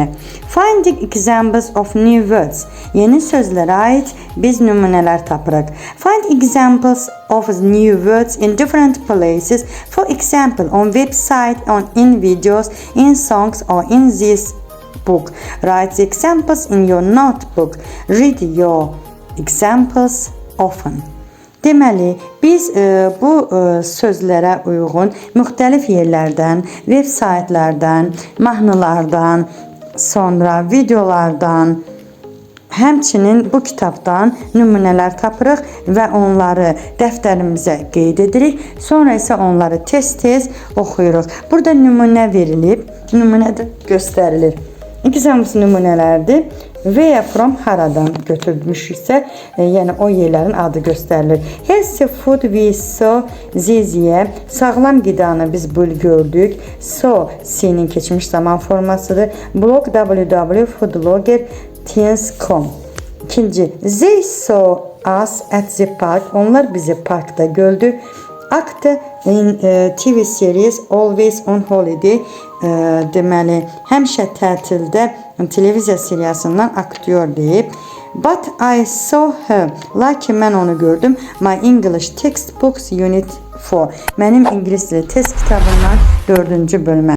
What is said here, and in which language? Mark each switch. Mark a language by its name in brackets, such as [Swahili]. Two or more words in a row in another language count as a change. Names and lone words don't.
[English] Finding examples of new words. [Azerbaijani] Yeni sözlərə aid biz nümunələr tapırıq. [English] Find examples of new words in different places. For example, on website, in videos, in songs or in this book. Write the examples in your notebook. Read your examples often. [Azerbaijani] Deməli, biz bu sözlərə uyğun müxtəlif yerlərdən, veb saytlardan, mahnılardan, sonra videolardan, həmçinin bu kitabdan nümunələr tapırıq və onları dəftərimizə qeyd edirik. Sonra isə onları tez-tez oxuyuruq. Burada nümunə verilib, nümunə də göstərilir. İkisi hamısı nümunələrdir. [English] Where from [Azerbaijani] haradan götürmüşüksə, yəni o yerlərin adı göstərilir. [English] Healthy food we saw this year. [Azerbaijani] Sağlam qidanı biz bu il gördük. So, C'nin keçmiş zaman formasıdır. [English] Blog www.foodblogger.com. [Azerbaijani] İkinci, [English] they saw us at the park. [Azerbaijani] Onlar bizi parkda gördü. [English] Actor in TV series Always on Holiday. [Azerbaijani] Deməli, həmişə tətildə televiziya seriyasından aktyor deyib. [English] But I saw her. [Azerbaijani] Lakin mən onu gördüm. [English] My English Textbooks Unit 4. [Azerbaijani] Mənim ingilis dili test kitabından 4-cü bölmə.